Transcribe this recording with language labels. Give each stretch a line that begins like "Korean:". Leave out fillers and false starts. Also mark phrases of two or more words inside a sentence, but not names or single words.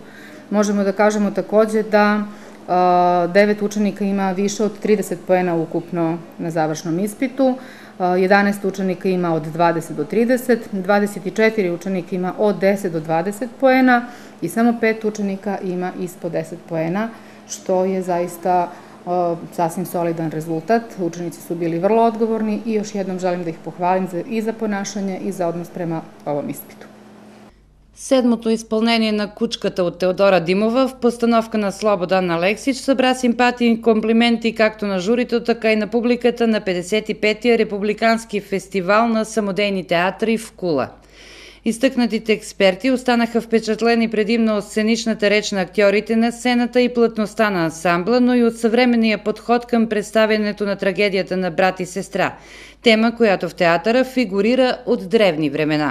Serbian: Možemo da kažemo takođe da 9 učenika ima više od 30 poena ukupno na završnom ispitu, 11 učenika ima od 20 do 30, 24 učenika ima od 10 do 20 poena i samo 5 učenika ima ispod 10 poena, što je zaista sasvim solidan rezultat. Učenici su bili vrlo odgovorni i još jednom želim da ih pohvalim i za ponašanje i za odnos prema ovom ispitu.
Bulgarian: Седмото изпълнение на Кучката от Теодора Димова в постановка на Слободан Алексич събра симпатии и комплименти както на журито, така и на публиката на 55-я републикански фестивал на самодейни театри в Кула. Изтъкнатите експерти останаха впечатлени предимно от сценичната реч на актьорите на сцената и плътността на ансамбла, но и от съвременния подход към представянето на трагедията на брат и сестра, тема, която в театъра фигурира от древни времена.